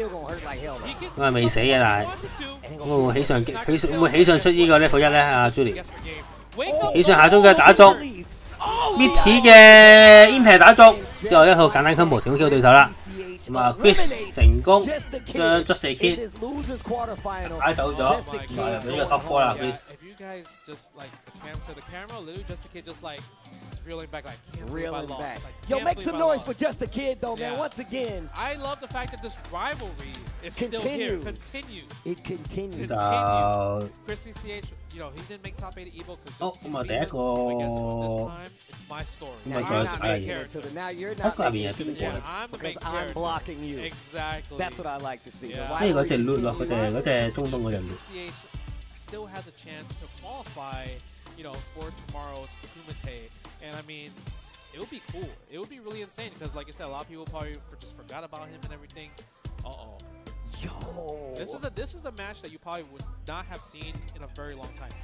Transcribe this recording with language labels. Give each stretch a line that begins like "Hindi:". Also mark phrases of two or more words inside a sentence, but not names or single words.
Cantonese: 咁啊未死嘅，但係會唔會起上出呢個 level 1咧？阿 Julie 起上下中嘅打中 ，Mitty 嘅 impact 打中，之後一套簡單 combo 成功 KO 對手啦。咁啊 Chris 成功將 Just Kid 打走咗，咁啊入咗呢個 top 4啦 Chris。
English: Reeling back. Yo, make some noise for Just a Kid, though, man. Once again, I love the fact that this rivalry is still here. It continues. Chris CCH, you know, he didn't make top 8 Evo because.
Cantonese: 好，咁啊第一個，咁啊再睇下個下邊有邊個？
English: Because I'm blocking you. Exactly. That's what I like to see.
Cantonese: 嗰隻 loot 咯，嗰隻中東嗰隻 loot。
English: Still has a chance to qualify, you know, for tomorrow's Kumite. And I mean, it would be cool. It would be really insane because, like I said, a lot of people probably just forgot about him and everything. Yo, this is a match that you probably would not have seen in a very long time.